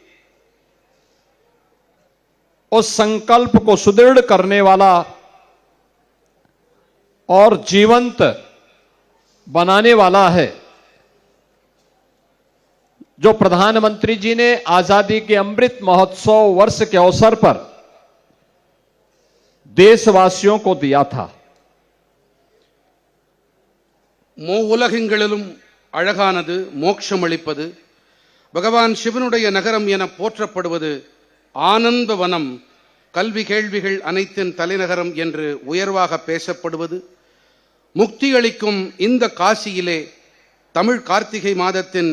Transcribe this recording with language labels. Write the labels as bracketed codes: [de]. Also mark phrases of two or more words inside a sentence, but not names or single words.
[hi] उस संकल्प को सुदृढ़ करने वाला और जीवंत बनाने वाला है, जो प्रधानमंत्री जी ने आजादी के अमृत महोत्सव वर्ष के अवसर पर देशवासियों को दिया था। [ta] மூவுலகெங்கிலும் அழகானது மோட்சமளிப்பது பகவான் சிவனுடைய நகரம் என போற்றப்படுவது ஆனந்த வனம், கல்வி கேள்விகள் அனைத்தின் தலைநகரம் என்று உயர்வாக பேசப்படுவது, முக்தி அளிக்கும் இந்த காசியிலே தமிழ் கார்த்திகை மாதத்தின்